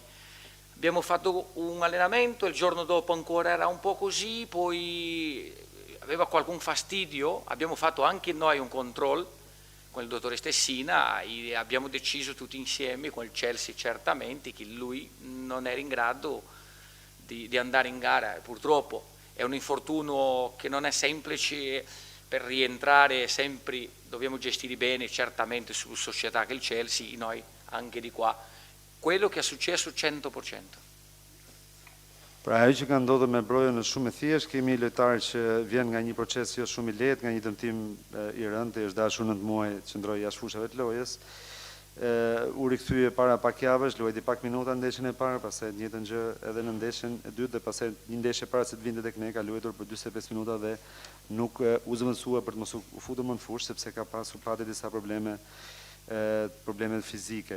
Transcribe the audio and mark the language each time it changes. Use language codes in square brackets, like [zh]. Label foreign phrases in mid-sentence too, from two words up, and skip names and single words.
[it] Abbiamo fatto un allenamento, il giorno dopo ancora era un po' così, poi aveva qualcun fastidio, abbiamo fatto anche noi un control con il dottore Stessina e abbiamo deciso tutti insieme con il Chelsea certamente che lui non era in grado di andare in gara, purtroppo. È un infortunio che non è semplice, per rientrare sempre dobbiamo gestire bene certamente sulla società che il Chelsea, noi anche di qua. Quello che è successo 100%. [sq] Pra ajo që ka ndodhur me Brojen është shumë e thjeshtë, kemi lojtarë që vjen nga një proces jo shumë i lehtë, nga një dëmtim i rëndë, është dashur 9 muaj qëndroi jashtë fushave të lojës. U rikthye para pak javësh, luajti pak minuta në ndeshjen e parë, pastaj të njëjtën gjë edhe në ndeshjen e dytë dhe pastaj një ndeshje para se të vinte tek ne, ka luajtur për 45 minuta dhe nuk u zëvendësua për të mos u futur më në fushë sepse ka pasur disa probleme fizike.